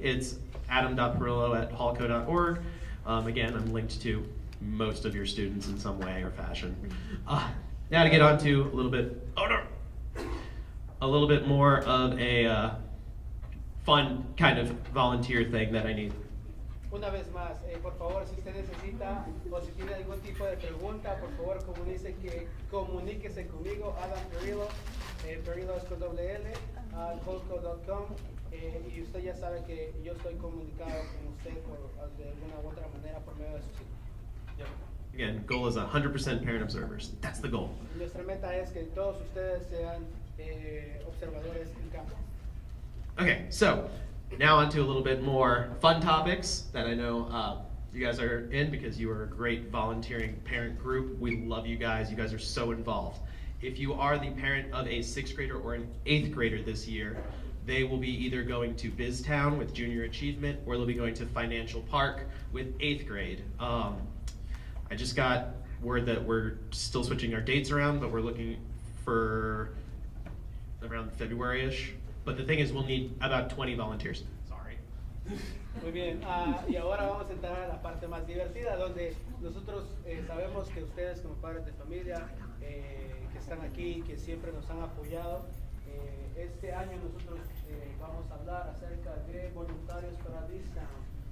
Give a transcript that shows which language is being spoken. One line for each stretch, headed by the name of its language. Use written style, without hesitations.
English: It's adam.perillo@hallco.org. Again, I'm linked to most of your students in some way or fashion. Now to get on to a little bit more of a fun kind of volunteer thing that I need.
Spanish: Una vez más, por favor, si usted necesita o si tiene algún tipo de pregunta, por favor comuníquese conmigo, Adam Perillo, Perillo es con WL, hallco.com, y usted ya sabe que yo estoy comunicado con usted de alguna u otra manera por medio de su sitio.
English: Yep. Again, goal is 100% parent observers. That's the goal.
Spanish: Nuestra meta es que todos ustedes sean observadores en campo.
English: Okay, so now on to a little bit more fun topics that I know you guys are in because you are a great volunteering parent group. We love you guys. You guys are so involved. If you are the parent of a 6th grader or an 8th grader this year, they will be either going to BizTown with Junior Achievement or they'll be going to Financial Park with 8th grade. I just got word that we're still switching our dates around, but we're looking for around February-ish. But the thing is, we'll need about 20 volunteers. Sorry.
Spanish: Muy bien, y ahora vamos a entrar a la parte más divertida, donde nosotros sabemos que ustedes como padres de familia que están aquí, que siempre nos han apoyado, este año nosotros vamos a hablar acerca de voluntarios para BizTown.